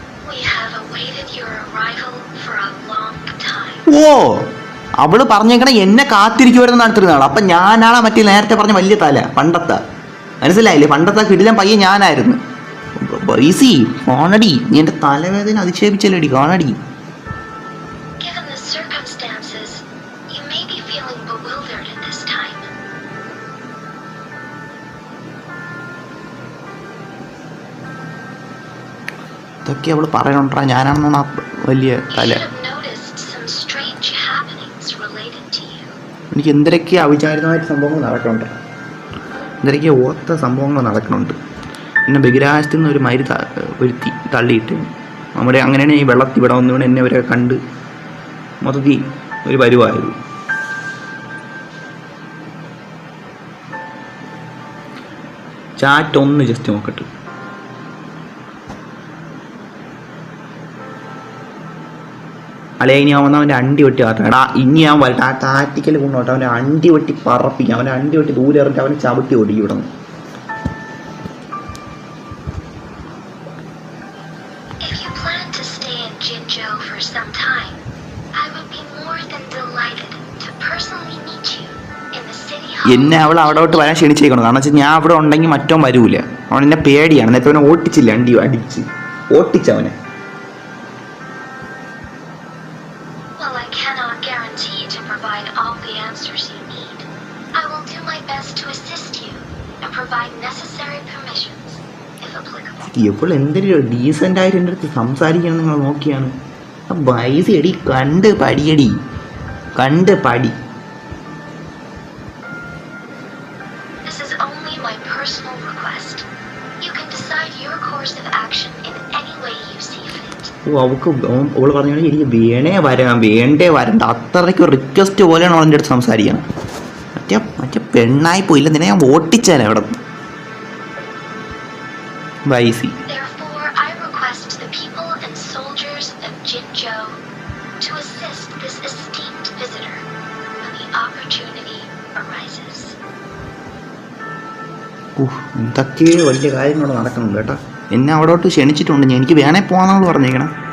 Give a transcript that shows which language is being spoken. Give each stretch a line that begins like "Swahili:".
English: We have awaited your arrival for a long time.
Malayalam: ഓ, അവള് പറഞ്ഞേക്കണേ എന്നെ കാത്തിരിക്കുമായിരുന്നു അടുത്തിരുന്നാൾ. അപ്പം ഞാനാണ് മറ്റേ നേരത്തെ പറഞ്ഞ വലിയ തല, പണ്ടത്തെ മനസ്സിലായില്ലേ, പണ്ടത്തെ കിടിലൻ പയ്യൻ ഞാനായിരുന്നു. ബൈസി കാണടി, നീ എൻ്റെ തലവേദന അധിക്ഷേപിച്ചല്ലേടി കാണടി.
English: Given the circumstances, you may be feeling bewildered at this time.
Malayalam: ഇതൊക്കെ അവള് പറയണോണ്ടാ ഞാനാണെന്നാണ് ആ വലിയ
English: You
Malayalam: തല.
English: should have noticed some strange happenings related to you.
Malayalam: എനിക്ക് എന്തൊക്കെ അവിചാരിതമായിട്ട് സംഭവങ്ങൾ നടക്കുന്നുണ്ട്, എന്തൊക്കെ ഓർത്ത സംഭവങ്ങൾ നടക്കുന്നുണ്ട്. എന്നെ ബഹിരാകാശത്തു നിന്ന് ഒരു മരി ഒരുത്തി തള്ളിയിട്ട് നമ്മുടെ അങ്ങനെയാണ് ഈ വെള്ളത്തിൽ ഇവിടെ വന്നുകൊണ്ട് എന്നെ അവരെ കണ്ട് മൊത്തത്തിൽ ഒരു പരുവായത്. ചാറ്റ് ഒന്ന് ജസ്റ്റ് നോക്കട്ടെ. അല്ലെ ഇനി അവൻ അവൻ്റെ അണ്ടി വെട്ടി മാറ്റണം. എടാ ഇനി ഞാൻ വരട്ടെ, ആ ടാറ്റിക്കൽ കൊണ്ടോട്ടെ അവൻ്റെ അണ്ടി വെട്ടി പറപ്പിക്കാം, അവൻ്റെ അണ്ടി വെട്ടി ദൂരെ ഇറങ്ങിട്ട് അവനെ ചവിട്ടി ഓടിക്കും ഇവിടെ നിന്ന്.
English: If you plan to stay in Jinzhou for some time, I would be more than delighted to personally meet you in the city hall.
Malayalam: എന്നെ അവൾ അവിടോട്ട് വരാൻ ക്ഷണിച്ചേക്കണം. കാരണം വെച്ചാൽ ഞാൻ അവിടെ ഉണ്ടെങ്കിൽ മറ്റോ വരൂല. അവൻ എന്നെ പേടിയാണ്. നേരത്തെ അവനെ ഓട്ടിച്ചില്ല, അണ്ടി അടിച്ച് ഓട്ടിച്ചവനെ.
English: While I cannot guarantee to provide all the answers you need, I will do my best to assist you and provide necessary permissions, if applicable.
Malayalam: എപ്പോൾ എന്തൊരു ഡീസൻ്റ് ആയിട്ട് എൻ്റെ അടുത്ത് സംസാരിക്കണം നിങ്ങൾ നോക്കിയാണ്. ആ ബൈസ് എടി കണ്ട് പടിയടി, കണ്ട് പടി.
English: This is only my personal request. You can decide your course of action in any way you see fit.
Malayalam: ഓ അവൾക്ക് അവള് പറഞ്ഞാൽ എനിക്ക് വേണേ വരാം, വേണ്ടേ വരണ്ട, അത്രയ്ക്ക് റിക്വസ്റ്റ് പോലെയാണ് അവളെൻ്റെ അടുത്ത് സംസാരിക്കണം. മറ്റേ പെണ്ണായി പോയില്ല, നിന്നെ ഞാൻ ഓട്ടിച്ചാലേ അവിടെ ബൈസി.
English: Therefore, I request the people and soldiers of Jinzhou to assist this esteemed visitor when the opportunity arises.
Malayalam: എന്തൊക്കെ വലിയ കാര്യങ്ങളോട് നടക്കുന്നുണ്ട് കേട്ടോ. എന്നെ അവിടോട്ട് ക്ഷണിച്ചിട്ടുണ്ട്, എനിക്ക് വേണേ പോകാമെന്നാണ് പറഞ്ഞേക്കണം.